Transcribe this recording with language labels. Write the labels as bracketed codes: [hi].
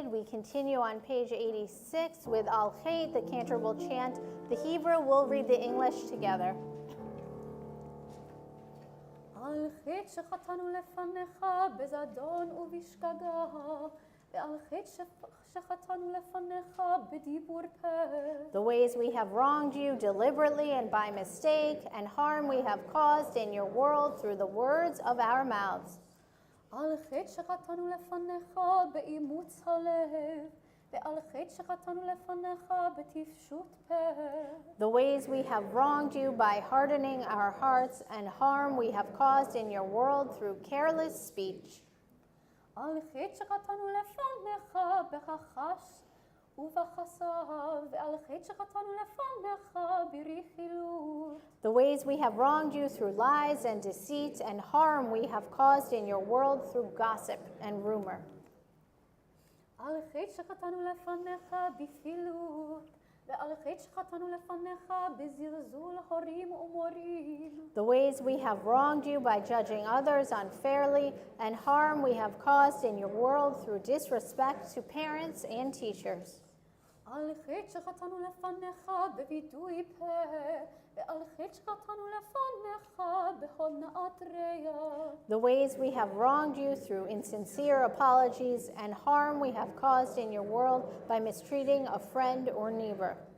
[en] Continue on page 86 with Al Khayt. The cantor will chant the Hebrew. We'll read the English together. [he] על חטא שחטאנו לפניך בזדון ובשגגה, ועל חטא שחטאנו לפניך בדיבור פה. [en] The ways we have wronged you deliberately and by mistake, and harm we have caused in your world through the words of our mouths. [he] על חטא שחטאנו לפניך באימוץ הלב, ועל חטא שחטאנו לפניך בטיפשות פה. [en] The ways we have wronged you by hardening our hearts, and harm we have caused in your world through careless speech. [he] על חטא שחטאנו לפניך בכחש ובחסר, ועל חטא שחטאנו לפניך ברכילות. [en] The ways we have wronged you through lies and deceit, and harm we have caused in your world through gossip and rumor. [he] על חטא שחטאנו לפניך בפילות, ועל חטא שחטאנו לפניך בזלזול הורים ומורים. [en] The ways we have wronged you by judging others unfairly, and harm we have caused in your world through disrespect to parents and teachers. [he] על חטא שחטאנו לפניך בווידוי פה, ועל חטא שחטאנו לפניך בהונאת ריח. [en] The ways we have wronged you through insincere apologies, and harm we have caused in your world by mistreating a friend or neighbor.